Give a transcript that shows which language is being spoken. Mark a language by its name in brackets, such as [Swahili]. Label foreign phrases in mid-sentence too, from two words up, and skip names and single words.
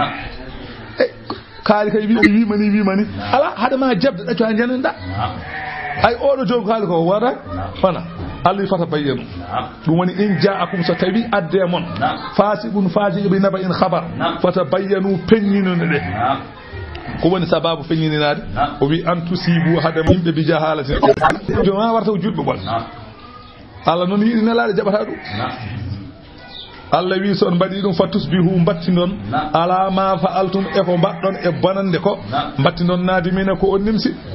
[Fula] kaari kay wimani ala hada ma jabde ɗacco ha janenda ay oɗo jogo kaali ko wara fana Allah [Arabic] فتبينوا [Fula] ɗum woni [Arabic] إن جاءكم [Fula] so tawi adde mon [Arabic] فاسق فاسق بنبأ [Fula] in khabar fata bayyanu peññinone ɗe ko woni sababu feññininade o wi [Arabic] أن تصيبوا [Fula] hadam yimɓe [Arabic] بجهالة [Fula] joma warta ko julɓe ɓol Allah noon yiɗi nelaade jaɓata ɗum Allah wi son mbaɗi ɗum [Arabic] فتصبحوا [Fula] battinon [Arabic] على ما فعلتم [Fula] e ko mbaɗɗon e bonande ko battinon nadimina ko on nimsi